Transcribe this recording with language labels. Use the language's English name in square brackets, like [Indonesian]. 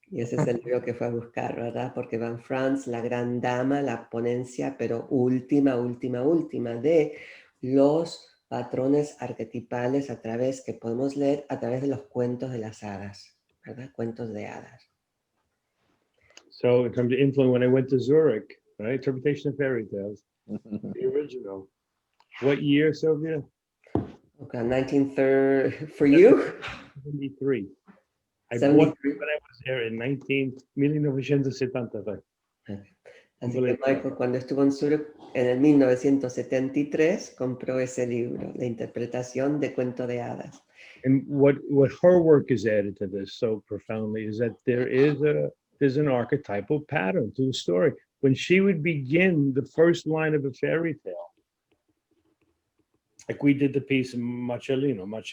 [Spanish] Y ese es el libro que fue a buscar, ¿verdad? Porque Van Franz, la gran dama, la ponencia, pero última de los patrones arquetipales a través, que podemos leer a través de los cuentos de las hadas, ¿verdad? Cuentos de hadas. [English] So in terms of influence, when I went to Zurich, right, interpretation of fairy tales, the original. What year, Sylvia? Okay, 1930, for you? 73. I 73. bought it when I was there in 1975. [Spanish] Así que Michael, cuando estuvo en Zurich en el 1973, compró ese libro, La interpretación de cuento de hadas. [English] And what her work has added to this so profoundly is that there's an archetypal pattern to the story. When she would begin the first line of a fairy tale, like we did the piece Marcellino,